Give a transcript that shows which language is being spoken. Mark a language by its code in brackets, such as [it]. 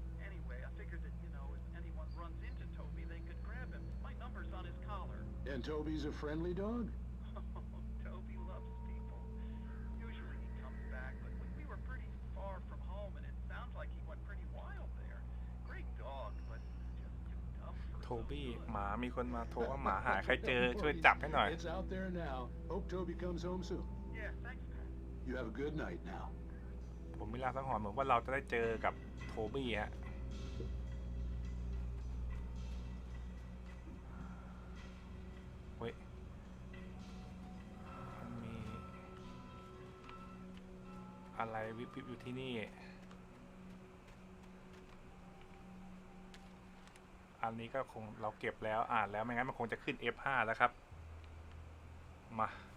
[en] Anyway, I figured that, if anyone runs into Toby, they could grab him. My number's on his collar. And Toby's a friendly dog? Toby loves people. Usually he comes back, but we were pretty far from home, and it sounds like he went pretty wild there. Great dog, but just too dumb for [th] บี้หมามีคนมาโทรว่าหมาหายใครเจอช่วยจับให้หน่อย [en] It's out there now. Hope Toby comes home soon. Yeah, thanks, man. You have a good night now. [th] ผมมีลางสังหรณ์เหมือนว่าเราจะได้เจอกับโทบี้ฮะเฮ้ยมันมีอะไรวิบๆอยู่ที่นี่อันนี้ก็คงเราเก็บแล้วอ่านแล้วไม่งั้นมันคงจะขึ้น F5 แล้วครับมา